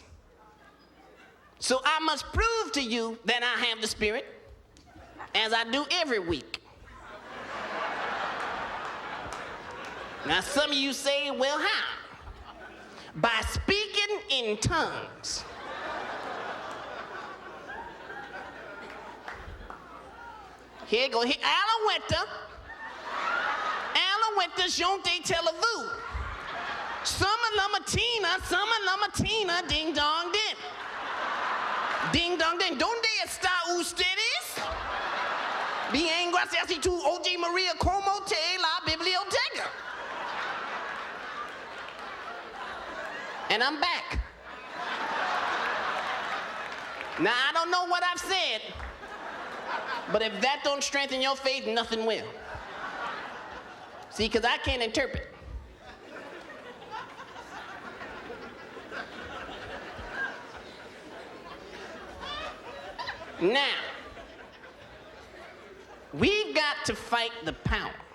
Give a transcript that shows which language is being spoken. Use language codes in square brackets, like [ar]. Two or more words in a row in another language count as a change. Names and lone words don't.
[en] So I must prove to you that I have the Spirit, as I do every week. Now, some of you say, well, how? By speaking in tongues. Here you go. Alouetta, Jonte Televu. Summa lamatina, ding dong din. Ding dong din. [es] Donde está ustedes? Bien, gracias y tu Oye Maria como te la biblioteca. [en] And I'm back. Now, I don't know what I've said, but if that don't strengthen your faith, nothing will. See, because I can't interpret. Now, we've got to fight the power.